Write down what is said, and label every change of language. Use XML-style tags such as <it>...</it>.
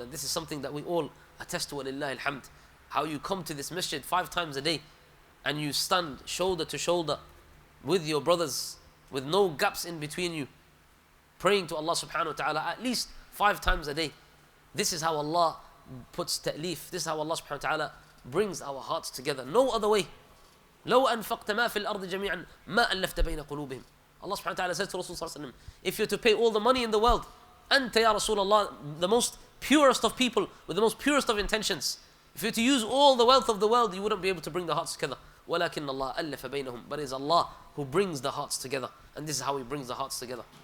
<en>And this is something that we all attest to, walillahi alhamd. How you come to this masjid 5 times a day and you stand shoulder to shoulder with your brothers, with no gaps in between you, praying to Allah subhanahu wa ta'ala at least 5 times a day. This is how Allah puts ta'leef. This is how Allah subhanahu wa ta'ala brings our hearts together. No other way.</en> <ar>لو أنفقت ما في الأرض جميعا ما ألفت بين قلوبهم.</ar> <en>Allah subhanahu wa ta'ala says to Rasulullah, if you're to pay all the money in the world,</en> <ar>أنت يا رسول الله,</ar> <en>the most purest of people with the most purest of intentions, if you're to use all the wealth of the world, you wouldn't be able to bring the hearts together.</en> <ar>ولكن الله ألف بينهم.</ar> <en>But it is Allah who brings the hearts together. And this is how He brings the hearts together.</en>